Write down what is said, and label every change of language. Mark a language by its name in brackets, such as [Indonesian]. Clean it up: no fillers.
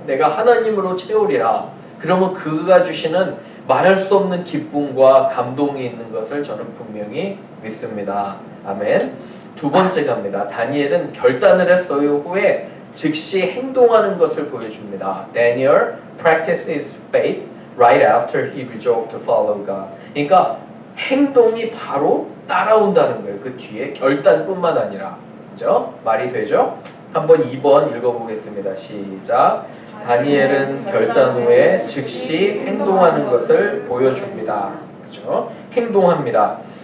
[Korean] 내가 하나님으로 채우리라. 그러면 그가 주시는 말할 수 없는 기쁨과 감동이 있는 것을 저는 분명히 믿습니다. 아멘. 두 번째 갑니다. 다니엘은 결단을 했어요. 후에 즉시 행동하는 것을 보여줍니다. [English] Daniel practiced his faith right after he resolved to follow God. [Korean] 그러니까 행동이 바로 따라온다는 거예요. 그 뒤에 결단뿐만 아니라. 그죠? 말이 되죠? 한번 2번 읽어보겠습니다. 시작. 다니엘은 결단 후에 즉시 행동하는 것을 보여줍니다. 그죠? 행동합니다.